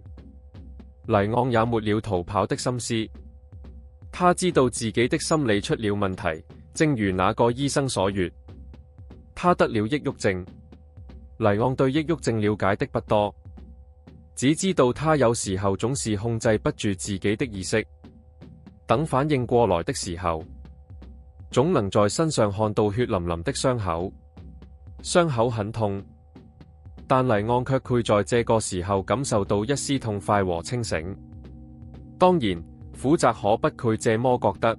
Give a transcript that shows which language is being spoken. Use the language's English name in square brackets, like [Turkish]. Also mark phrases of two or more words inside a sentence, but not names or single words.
[Chinese] 黎昂也沒了逃跑的心思，他知道自己的心理出了問題，正如那個醫生所說，他得了抑鬱症。黎昂對抑鬱症了解的不多，只知道他有時候總是控制不住自己的意識，等反應過來的時候，總能在身上看到血淋淋的傷口，傷口很痛。但黎昂卻會在這個時候感受到一絲痛快和清醒。當然，苦澤可不會這麼覺得。